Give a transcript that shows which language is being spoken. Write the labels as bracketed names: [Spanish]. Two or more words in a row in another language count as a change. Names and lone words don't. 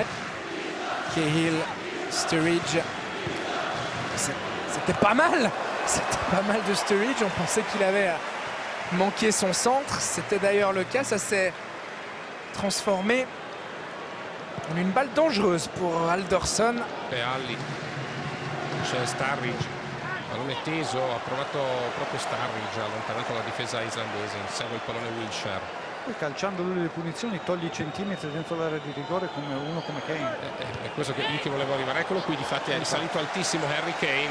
[French] Cahill, Sturridge. C'était pas mal. C'était pas mal de Sturridge. On pensait qu'il avait manqué son centre. C'était d'ailleurs le cas. Ça s'est transformé en une balle dangereuse pour Alderson. [Italian] E Ali, c'è Sturridge, pallone teso, ha provato proprio Sturridge, ha allontanato la difesa islandese, segue il pallone Wilshere. Poi calciando lui le punizioni toglie centimetri dentro l'area di rigore come uno come Kane. È questo lì che volevo arrivare, eccolo qui, difatti è risalito altissimo Harry Kane.